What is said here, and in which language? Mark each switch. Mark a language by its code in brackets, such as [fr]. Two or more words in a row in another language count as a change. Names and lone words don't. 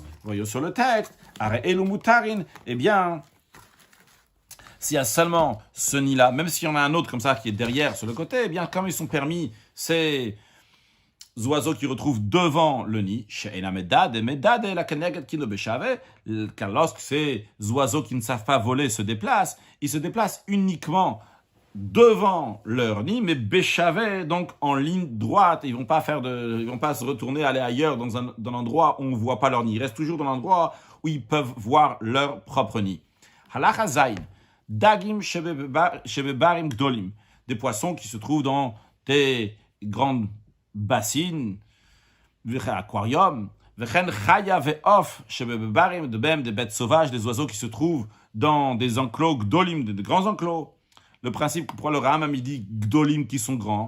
[fr] Voyons sur le texte, [he] הרי אלו מותרין, [fr] eh bien, s'il y a seulement ce nid-là, même s'il y en a un autre comme ça qui est derrière, sur le côté, eh bien, comme ils sont permis, ces oiseaux qui retrouvent devant le nid, car lorsque ces oiseaux qui ne savent pas voler se déplacent, ils se déplacent uniquement devant leur nid, mais béchavé, donc en ligne droite. Ils vont pas se retourner, aller ailleurs dans un endroit où on ne voit pas leur nid. Ils restent toujours dans l'endroit où ils peuvent voir leur propre nid. [he] הלכה זין דגים שבביברים גדולים, [fr] des poissons qui se trouvent dans des grandes bassines, aquarium, [he] חיה ועוף שבביברים, [fr] de même des bêtes sauvages, des oiseaux qui se trouvent dans des enclos gdolim, de grands enclos. Le principe pour le Rambam, il dit gdolim qui sont grands.